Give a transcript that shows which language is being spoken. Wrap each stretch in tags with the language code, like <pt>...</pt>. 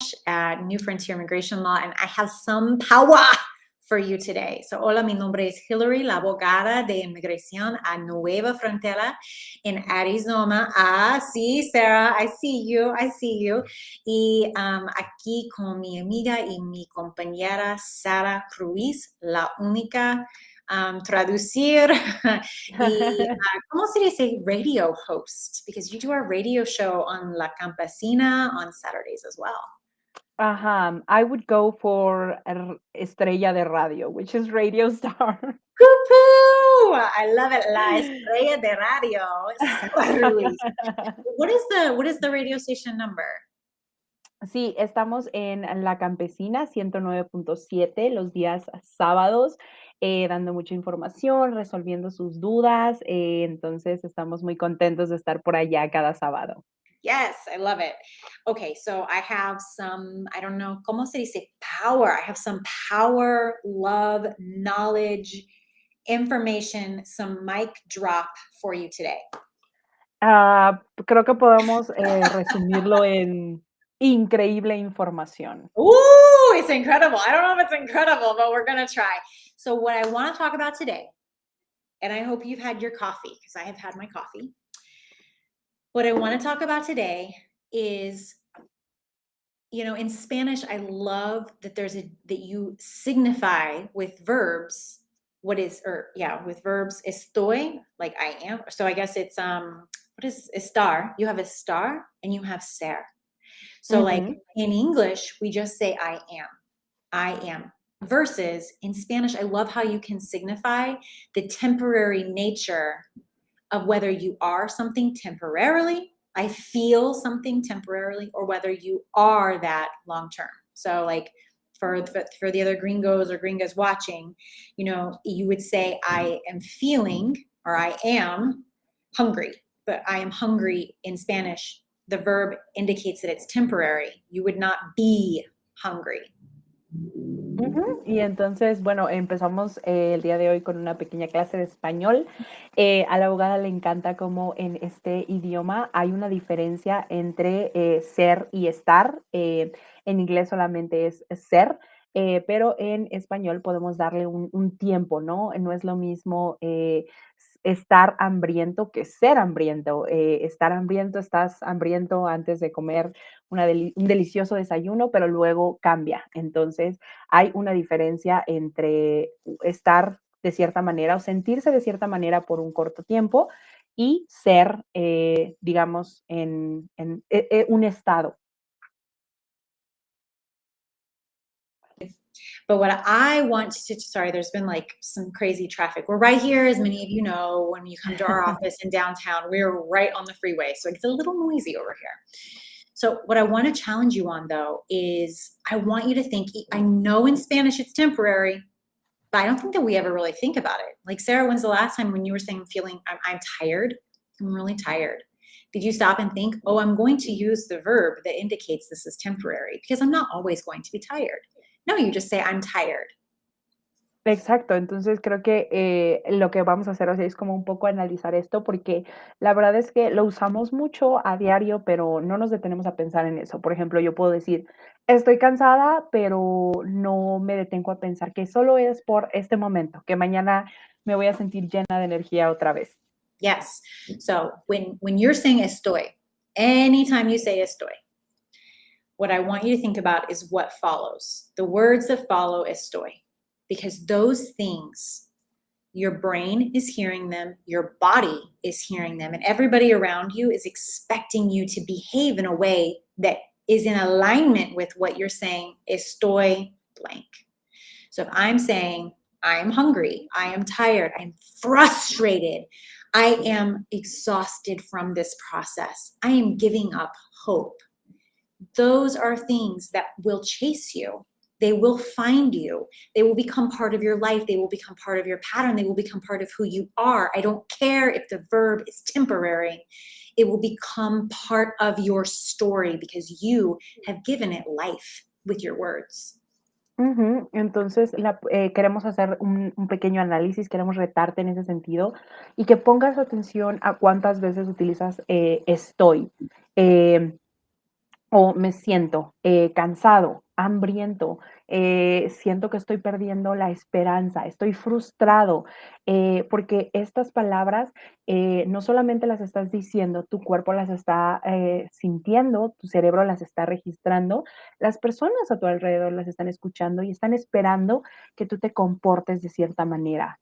<en>Spanish at New Frontier Immigration Law, and I have some power for you today.</en> <es>So, hola, mi nombre es Hillary, la abogada de inmigración a Nueva Frontera en Arizona. Ah, sí,</es> <en>Sarah, I see you, I see you.</en> <es>Y aquí con mi amiga y mi compañera Sara Ruiz, la única traducir y ¿cómo se dice</es> <en>radio host? Because you do our radio show on La Campesina on Saturdays as well. I would go for</en> <es>estrella de radio,</es> <en>which is radio star. Woo-hoo! I love it.</en> <es>La estrella de radio.</es> <en>Sara Ruiz. What is the radio station number?</en> <es>Sí, estamos en La Campesina 109.7 los días sábados, dando mucha información, resolviendo sus dudas. Entonces, estamos muy contentos de estar por allá cada sábado.</es> <en>Yes, I love it. Okay, so I have some, I don't know,</en> <es>¿cómo se dice?</es> <en>Power. I have some power, love, knowledge, information, some mic drop for you today.</en> <es>Creo que podemos resumirlo en increíble información.</es> <en>Ooh, it's incredible. I don't know if it's incredible, but we're going to try. So what I want to talk about today, and I hope you've had your coffee because I have had my coffee. What I want to talk about today is, you know, in Spanish, I love that that you signify with verbs with verbs estoy, like I am. So I guess it's what is estar? You have estar and you have ser. So like in English, we just say I am. Versus in Spanish, I love how you can signify the temporary nature of whether you are something temporarily, I feel something temporarily, or whether you are that long term. So like for the other gringos or gringas watching, you know, you would say I am feeling or I am hungry, but I am hungry in Spanish, the verb indicates that it's temporary. You would not be hungry.</en> <es>Y entonces, bueno, empezamos el día de hoy con una pequeña clase de español. A la abogada le encanta cómo en este idioma hay una diferencia entre ser y estar. En inglés solamente es ser, pero en español podemos darle un tiempo, ¿no? No es lo mismo estar hambriento que ser hambriento. Estar hambriento, estás hambriento antes de comer un delicioso desayuno, pero luego cambia. Entonces, hay una diferencia entre estar de cierta manera o sentirse de cierta manera por un corto tiempo y ser, digamos, en un estado.</es> <en>But what I want to, sorry, there's been like some crazy traffic. We're right here, as many of you know, when you come to our office in downtown, we're right on the freeway. So it's a little noisy over here. So what I want to challenge you on though, is I want you to think, I know in Spanish it's temporary, but I don't think that we ever really think about it. Like Sarah, when's the last time when you were saying I'm tired? I'm really tired. Did you stop and think, oh, I'm going to use the verb that indicates this is temporary because I'm not always going to be tired. No, you just say, I'm tired.</en> <es>Exacto, entonces creo que lo que vamos a hacer hoy es como un poco analizar esto, porque la verdad es que lo usamos mucho a diario, pero no nos detenemos a pensar en eso. Por ejemplo, yo puedo decir, estoy cansada, pero no me detengo a pensar que solo es por este momento, que mañana me voy a sentir llena de energía otra vez.</es> <en>Yes. So when you're saying estoy, anytime you say estoy, what I want you to think about is what follows. The words that follow estoy, because those things, your brain is hearing them, your body is hearing them, and everybody around you is expecting you to behave in a way that is in alignment with what you're saying, estoy blank. So if I'm saying, I am hungry, I am tired, I'm frustrated, I am exhausted from this process, I am giving up hope. Those are things that will chase you. They will find you. They will become part of your life. They will become part of your pattern. They will become part of who you are. I don't care if the verb is temporary. It will become part of your story because you have given it life with your words.</en> <es>Entonces, queremos hacer un pequeño análisis, queremos retarte en ese sentido y que pongas atención a cuántas veces utilizas estoy. o me siento cansado, hambriento, siento que estoy perdiendo la esperanza, estoy frustrado, porque estas palabras no solamente las estás diciendo, tu cuerpo las está sintiendo, tu cerebro las está registrando, las personas a tu alrededor las están escuchando y están esperando que tú te comportes de cierta manera.</es>